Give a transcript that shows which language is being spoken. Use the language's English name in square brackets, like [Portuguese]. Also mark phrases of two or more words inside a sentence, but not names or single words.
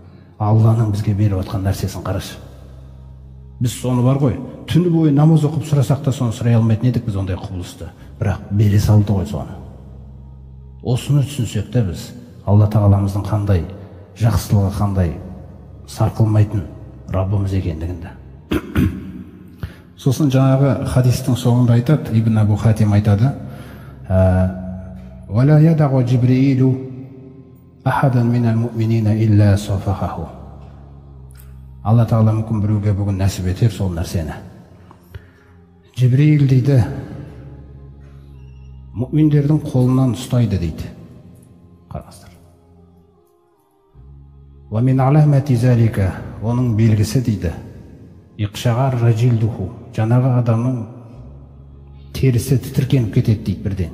[Kazakh] Алланың бізге беріп отқан нәрсесін қарашы. Біз соны бар ғой, түні бойы намаз оқып сұрасақ та соны сұрай алмайтын едік біз ондай құбылысты. Бірақ бере салды ғой соны. Осыны түсінсек те біз Алла тағаламыздың қандай жақсылығы, қандай сарқылмайтын Раббымыз екендігінде. Сосын жаңағы хадистің соңында айтады, [Arabic] Ибн Абу Хатим айтады: "ولا يدع جبريل أحدا من المؤمنين إلا صافحه." [Kazakh] Алла тағала мүмкін біреуге бүгін нәсіп етер сол нәрсені. Джибрил дейді, мұъминдердің қолынан ұстайды дейді. Қараңыздар. [Arabic] ومن علامة ذلك, [Kazakh] оның белгісі дейді, [Arabic] اقشعر جلده, [Kazakh] жаңағы адамның терісі тітіркеніп кетеді дейді бірден.